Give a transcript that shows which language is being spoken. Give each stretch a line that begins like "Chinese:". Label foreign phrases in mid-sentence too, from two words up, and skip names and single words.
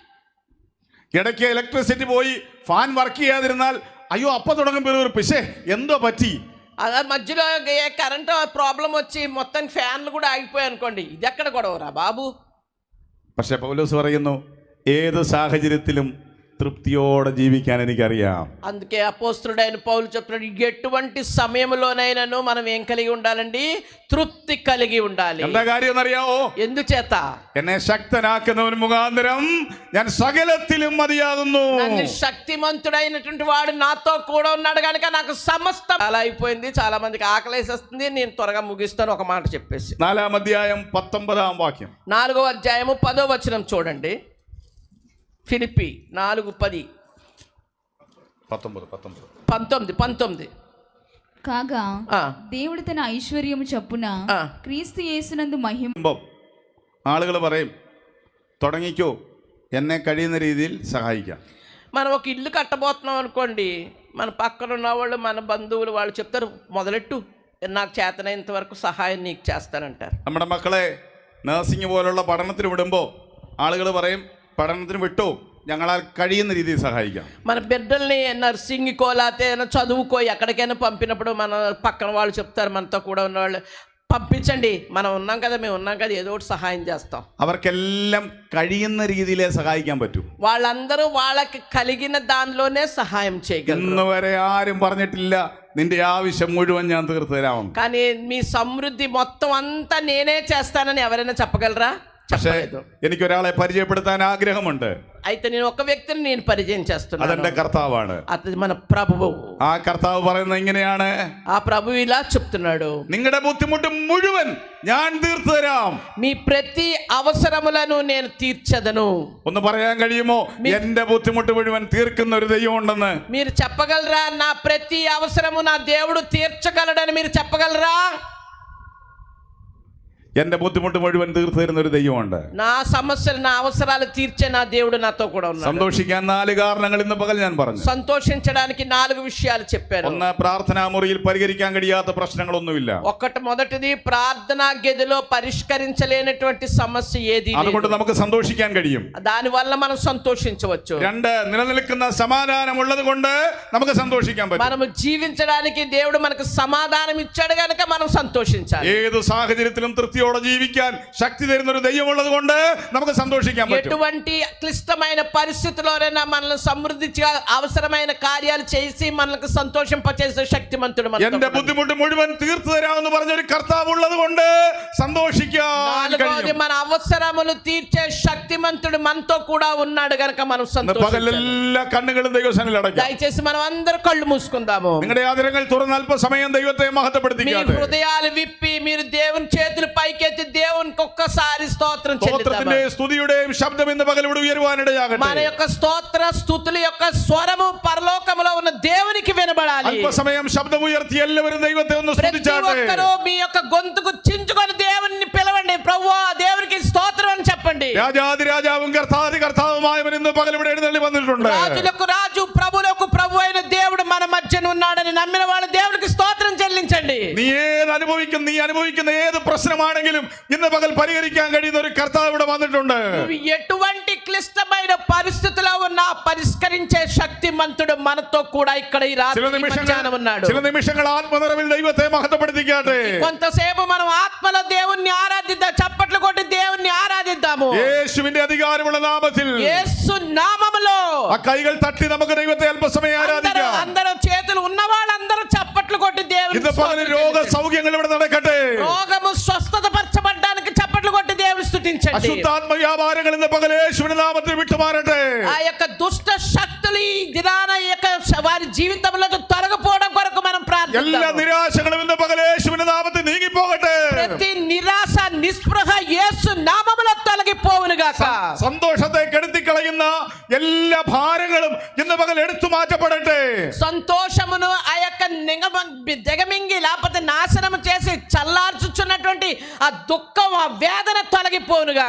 Malayalam: ഇടയ്ക്ക് ഇലക്ട്രിസിറ്റി പോയി ഫാൻ വർക്ക് ചെയ്യാതിരുന്നാൽ അയ്യോ അപ്പം തുടങ്ങും പിശേ എന്തോ പറ്റി.
Telugu: అదే మధ్యలో కరెంట్ ప్రాబ్లం వచ్చి మొత్తం ఫ్యాన్లు కూడా ఆగిపోయాయి అనుకోండి, ఇది ఎక్కడ గొడవరా బాబు.
Malayalam: പക്ഷെ പൗലോസ് പറയുന്നു, ഏത് സാഹചര്യത്തിലും തൃപ്തിയോടെ ജീവിക്കാൻ എനിക്കറിയാം.
Telugu: అందుకే అపోస్తలుడైన పౌలు చెప్తున్నాడు, ఎటువంటి సమయంలోనైనాను మనం ఏం కలిగి ఉండాలండి? తృప్తి కలిగి ఉండాలి.
Malayalam: എന്താ കാര്യം എന്നറിയാവോ?
Telugu: ఎందుచేత?
Malayalam: എന്നെ ശക്തനാക്കുന്നവൻ മുഖാന്തരം ഞാൻ సകలത്തിലും മതിയാകുന്നു.
Telugu: శక్తిమంతుడైనటువంటి వాడు నాతో కూడా ఉన్నాడు కనుక నాకు సమస్తం. అలా అయిపోయింది, చాలా మందికి ఆకలేసేస్తుంది. నేను త్వరగా ముగిస్తాను ఒక మాట చెప్పేసి.
Malayalam: 4ാം അധ്യായം 19ാം വാക്യം.
Telugu: 4వ అధ్యాయము 10వ వచనం చూడండి. ఫిలిప్పీ 4:10. 19. కాగా దేవుడు తన ఐశ్వర్యము చొప్పున క్రీస్తు యేసునందు మహిమ.
Malayalam: ആളുകൾ പറയും, തുടങ്ങിക്കോ, എന്നെ കഴിയുന്ന രീതിയിൽ സഹായിക്കാം.
Telugu: మనం ఒక ఇల్లు కట్టబోతున్నాం అనుకోండి, మన పక్కన ఉన్న వాళ్ళు, మన బంధువులు వాళ్ళు చెప్తారు, మొదలెట్టు, నాకు చేతనైనంత వరకు సహాయం నీకు చేస్తానంటారు.
Malayalam: നമ്മുടെ മക്കളെ നഴ്സിംഗ് പോലുള്ള പഠനത്തിന് വിടുമ്പോൾ ആളുകൾ പറയും, പഠനത്തിന് വിട്ടു, ഞങ്ങളാൽ കഴിയുന്ന രീതിയിൽ സഹായിക്കാം.
Telugu: మన బిడ్డల్ని నర్సింగ్కో లేకపోతే చదువుకో ఎక్కడికైనా పంపినప్పుడు మన పక్కన వాళ్ళు చెప్తారు, మనతో కూడా ఉన్నవాళ్ళు, పంపించండి, మనం ఉన్నాం కదా, మేము ఉన్నాం కదా, ఏదో ఒకటి సహాయం చేస్తాం.
Malayalam: അവർക്കെല്ലാം കഴിയുന്ന രീതിയിലേ സഹായിക്കാൻ പറ്റൂ.
Telugu: వాళ్ళందరూ వాళ్ళకి కలిగిన దానిలోనే సహాయం చేయగలరు.
Malayalam: ഇന്ന് വരെ ആരും പറഞ്ഞിട്ടില്ല നിന്റെ ആവശ്യം മുഴുവൻ ഞാൻ തീർത്തു തരാം.
Telugu: కానీ మీ సమృద్ధి మొత్తం అంతా నేనే చేస్తానని ఎవరైనా చెప్పగలరా?
Malayalam: പക്ഷേ എനിക്കൊരാളെ പരിചയപ്പെടുത്താൻ ആഗ്രഹമുണ്ട്.
Telugu: అయితే నేను ఒక వ్యక్తిని నేను పరిచయం చేస్తున్నాను.
Malayalam: അതെന്റെ കർത്താവാണ്.
Telugu: అది మన ప్రభువు.
Malayalam: ആ കർത്താവ് പറയുന്നത് ഇങ്ങനെയാണ്,
Telugu: ఆ ప్రభువు ఇలా చెప్తున్నాడు,
Malayalam: നിങ്ങളുടെ ബുദ്ധിമുട്ട് മുഴുവൻ ഞാൻ തീർത്തു തരാം.
Telugu: మీ ప్రతి అవసరములను నేను తీర్చదను.
Malayalam: ഒന്ന് പറയാൻ കഴിയുമോ, എന്റെ ബുദ്ധിമുട്ട് മുഴുവൻ തീർക്കുന്ന ഒരു ദൈവം ഉണ്ടെന്ന്?
Telugu: మీరు చెప్పగలరా? నా ప్రతి అవసరము నా దేవుడు తీర్చగలడని మీరు చెప్పగలరా?
Malayalam: എന്റെ ബുദ്ധിമുട്ട് മുഴുവൻ തീർത്തു തരുന്ന ഒരു ദൈവമുണ്ട്.
Telugu: నా సమస్యలు, నా అవసరాలు తీర్చే నా దేవుడు నాతో కూడా ఉన్నాడు.
Malayalam: സന്തോഷിക്കാൻ 4 കാരണങ്ങൾ ഇന്ന് പകൽ ഞാൻ പറഞ്ഞു.
Telugu: సంతోషించడానికి 4 విషయాలు చెప్పాను.
Malayalam: ഒന്ന്, പ്രാർത്ഥനാ മുറിയിൽ പരിഹരിക്കാൻ കഴിയാത്ത പ്രശ്നങ്ങളൊന്നുമില്ല.
Telugu: మొదటిది, ప్రార్థనా గదిలో పరిష్కరించలేనటువంటి సమస్య ఏది లేదు.
Malayalam: അതുകൊണ്ട് നമുക്ക് സന്തോഷിക്കാൻ കഴിയും.
Telugu: దాని వల్ల మనం సంతోషించవచ్చు.
Malayalam: 2, നിലനിൽക്കുന്ന സമാധാനം ഉള്ളത് കൊണ്ട് നമുക്ക് സന്തോഷിക്കാൻ പറ്റും.
Telugu: మనం జీవించడానికి దేవుడు మనకు సమాధానం ఇచ్చాడు కనుక మనం సంతోషించాలి.
Malayalam: ഏത് സാഹചര്യത്തിലും തൃപ്തി ശക്തിയോടെ ജീവിക്കാൻ ശക്തി തരുന്ന ഒരു ദൈവമുള്ളത് കൊണ്ട് നമുക്ക് സന്തോഷിക്കാൻ പറ്റും.
Telugu: ఎటువంటి క్లిష్టమైన పరిస్థితుల్లోనైనా మనల్ని సమృద్ధిగా అవసరమైన కార్యాలు చేసి మనల్ని సంతోషింపచేసే శక్తిమంతుడు మనతో
Malayalam: എന്റെ ബുദ്ധിമുട്ട് മുഴുവൻ തീർത്തു തരാമെന്ന് പറഞ്ഞൊരു കർത്താവ് ഉള്ളത് കൊണ്ട് സന്തോഷിക്കാൻ കഴിയും.
Telugu: మన అవసరములు తీర్చే శక్తిమంతుడు మనతో కూడా ఉన్నాడు గనుక మనం సంతోషించాలి.
Malayalam: പകലെല്ലാ കണ്ണുകളും ദൈവസന്നിധിയിൽ അടയ്ക്കാം.
Telugu: దయచేసి మనం అందరూ కళ్ళు మూసుకుందాము.
Malayalam: നിങ്ങളുടെ ആദരങ്ങൾ തുറന്ന് അല്പസമയം ദൈവത്തെ
Telugu: మీ
Malayalam: മഹത്വപ്പെടുത്തിക്കാട്ടെ.
Telugu: హృదయాలు విప్పి మీరు దేవుని చేతులు పైకెత్తి దేవునికి ఒక్కసారి స్తోత్రం చెల్లిద్దాము.
Malayalam: സ്തോത്രത്തിന്റെ സ്തുതിയുടെയും ശബ്ദം ഇന്ന് പകൽ ഇവിടെ ഉയരുവാനിടയാകട്ടെ.
Telugu: మన యొక్క స్తోత్ర స్తుతుల యొక్క స్వరము పరలోకములో ఉన్న దేవునికి వినబడాలి.
Malayalam: അല്പസമയം ശബ്ദം ഉയർത്തി എല്ലാവരും ദൈവത്തെ ഒന്ന്
Telugu: ప్రతి
Malayalam: സ്തുതിച്ചാട്ടെ.
Telugu: ఒక్కరూ మీ యొక్క గొంతుకు చించుకొని దేవుని పిలవండి. ప్రభువా దేవునికి స్తోత్రం అని చెప్పండి.
Malayalam: രാജാതി രാജാവും കർത്താതി കർത്താവുമായവൻ ഇന്ന് പകൽ ഇവിടെ എഴുന്നള്ളി വന്നിട്ടുണ്ട്.
Telugu: రాజులకు రాజు ప్రభులకు ప్రభు అయిన దేవుడు మన మధ్యన ఉన్నాడని నమ్మిన వాళ్ళు దేవునికి స్తోత్రం చెల్లించండి.
Malayalam: നീ അനുഭവിക്കുന്ന ഏത് പ്രശ്നമാണെങ്കിലും ഇന്ന് പകൽ പരിഹരിക്കാൻ കഴിയുന്ന ഒരു കർത്താവ് ഇവിടെ വന്നിട്ടുണ്ട്.
Telugu: నువ్వు ఎటువంటి క్లిష్టమైన పరిస్థితిలో ఉన్నా పరిష్కరించే శక్తిమంతుడు మనతో కూడా ఇక్కడ ఈ రాత్రి మధ్యాహ్నం ఉన్నాడు.
Malayalam: ചില నిమిషങ്ങൾ ആത്മനിറവിൽ ദൈവത്തെ മഹത്വപ്പെടുത്തിക്കാട്ടെ.
Telugu: కొంతసేపు మనం ఆత్మలో దేవుణ్ణి ఆరాధిద్దాం. చప్పట్లు కొట్టి దేవుణ్ణి ఆరాధిద్దాము.
Malayalam: യേശുവിന്റെ അധികാരമുള്ള നാമത്തിൽ
Telugu: యేసు నామములో
Malayalam: ആ കൈകൾ തട്ടി നമുക്ക് ദൈവത്തെ അല്പസമയം ആരാധിക്കാം.
Telugu: అందరూ చేతులు ఉన్న వాళ్ళందరూ చప్పట్లు కొట్టి దేవుని
Malayalam: ഇന്ന് പകൽ രോഗ സൗഖ്യങ്ങൾ ഇവിടെ നടക്കട്ടെ.
Telugu: రోగము స్వస్థత పరచబడడానికి చప్పట్లు కొట్టి దేవుని స్తుతించండి.
Malayalam: അശുദ്ധാത്മ വ്യാപാരങ്ങൾ ഇന്ന് പകൽ യേശുവിന്റെ നാമത്തിൽ വിട്ടുമാറട്ടെ.
Telugu: ఆ యొక్క దుష్ట శక్తులు ఈ దినాన వారి జీవితంలో తొలగిపోవడం కొరకు మనం ప్రార్థిద్దాం.
Malayalam: എല്ലാ നിരാശകളും ഇന്ന് പകൽ യേശുവിന്റെ നാമത്തിൽ നീങ്ങിപ്പോകട്ടെ.
Telugu: ప్రతి నిరాశ నిస్పృహ యేసు నామములో తొలగిపోవును గాక.
Malayalam: സന്തോഷത്തെ കെടുത്തിക്കളയുന്ന എല്ലാ ഭാരങ്ങളും ഇന്ന് പകൽ എടുത്തു മാറ്റപ്പെടട്ടെ.
Telugu: సంతోషమును ఆ యొక్క దిగమింగి లేకపోతే నాశనం చేసి చల్లార్చుచున్నటువంటి ఆ దుఃఖం ఆ వేదన తొలగిపోవును గాక.